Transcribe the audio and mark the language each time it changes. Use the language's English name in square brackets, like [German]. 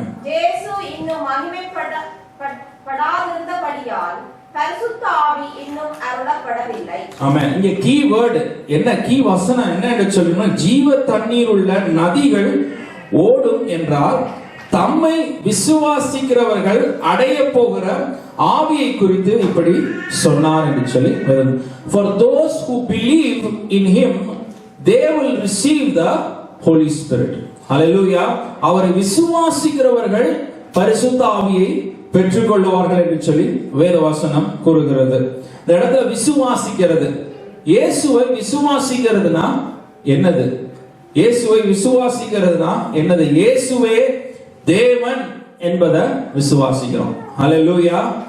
[Tamil] இயேசு இன்னும் மகிமைப்படாதிருந்தபடியால் பரிசுத்த ஆவி இன்னும் அருளப்படவில்லை. ஆமென். இங்க கீ வேர்ட் என்ன, கீ வசனம் என்ன என்று சொல்லுங்க, ஜீவ தண்ணீர் உள்ள நதிகள் ஓடும் என்றால் தம்மை விசுவாசிக்கிறவர்கள் அடைய போகிற ஆவியை குறித்து இப்படி சொன்னார் என்று சொல்லி. [English] For those who believe in him they will receive the Holy Spirit. Hallelujah. [Tamil] அவரை விசுவாசிக்கிறவர்கள் பரிசுத்த ஆவியை பெற்றுக்கொள்வார்கள் என்று சொல்லி வேதவசனம் கூறுகிறது. இந்த இடத்துல விசுவாசிக்கிறது, இயேசுவை விசுவாசிக்கிறதுனா என்னது? இயேசுவை விசுவாசிக்கிறதுனா என்னது? இயேசுவே தேவன் என்பதை விசுவாசிக்கிறோம். ஹல்லேலூயா.